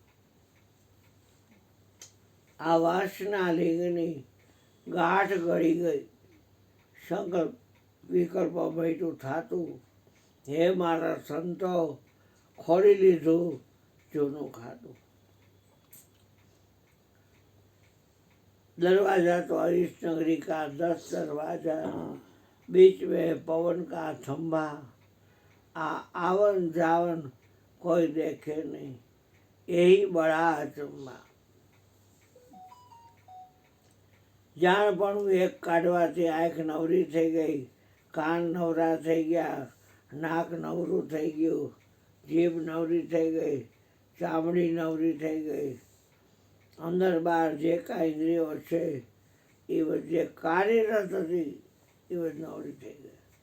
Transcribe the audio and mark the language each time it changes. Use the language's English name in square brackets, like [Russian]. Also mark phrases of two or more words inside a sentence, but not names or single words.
[Gujarati] આ વાસના લિંગની ગાંઠ ગળી ગઈ, સંકલ્પ વિકલ્પ ભેટું થતું. હે મારા સંતો, ખોડી લીધું જૂનું ખાતું. [Hindi] दरवाजा तो हरीश नगरी का 10 दरवाजा, बीच में पवन का थंभा, आवन जावन कोई देखे नहीं, यही बड़ा अचंबा. [Gujarati] જાણપણું એક કાઢવાથી આંખ નવરી થઈ ગઈ, કાન નવરા થઈ ગયા, નાક નવરું થઈ ગયું, જીભ નવરી થઈ ગઈ, ચામડી નવરી થઈ ગઈ. અંદર બહાર જે કાંઈ ઇન્દ્રિયો છે એ જે કાર્યરત હતી એ નવરી થઈ ગઈ.